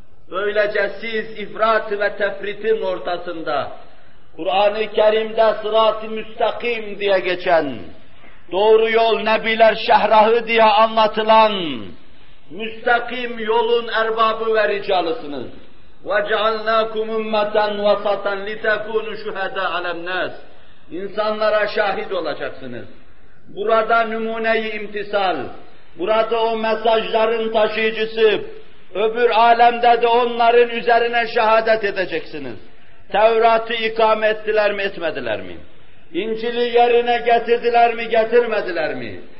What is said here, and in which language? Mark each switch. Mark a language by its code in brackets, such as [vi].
[tr] Böylece siz ifrat ve tefritin ortasında, Kur'an-ı Kerim'de sırat-ı müstakim diye geçen, doğru yol nebiler şehrahı diye anlatılan, müstakim yolun erbabı ve ricalısınız. [ar] وَجَعَلْنَاكُمْ اُمَّةً وَسَطًا لِتَكُونُ شُهَدَ عَلَى النَّاسِ [tr] İnsanlara şahit olacaksınız. Burada numune-i imtisal, burada o mesajların taşıyıcısı, öbür alemde de onların üzerine şehadet edeceksiniz. Tevrat'ı ikame ettiler mi, etmediler mi? İncil'i yerine getirdiler mi, getirmediler mi?